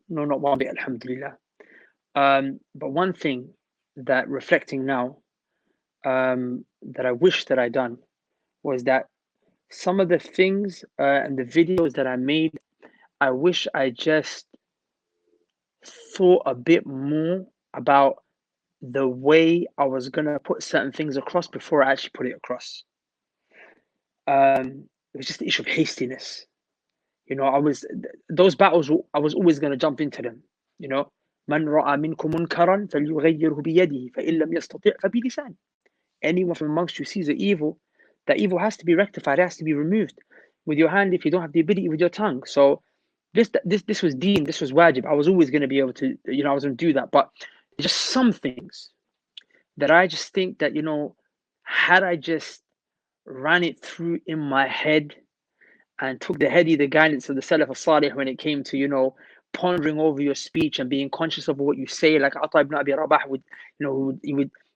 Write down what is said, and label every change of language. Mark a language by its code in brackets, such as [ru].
[en] No, not one bit, alhamdulillah. But one thing that reflecting now, that I wish that I'd done was that some of the things and the videos that I made, I wish I just thought a bit more about the way I was gonna put certain things across before I actually put it across. It was just the issue of hastiness. You know, those battles, I was always gonna jump into them. You know, [ar] من رأى منكم منكرا فليغيره بيده فإن لم يستطع فبلسانه. [en] Anyone from amongst you sees the evil, that evil has to be rectified, it has to be removed with your hand if you don't have the ability with your tongue. So this was deen, this was wajib. I was always going to be able to, you know, I was going to do that. But just some things that I just think that, you know, had I just ran it through in my head and took the guidance of the Salaf al-Salih when it came to, you know, pondering over your speech and being conscious of what you say, like Ata ibn Abi Rabah would, you know, he would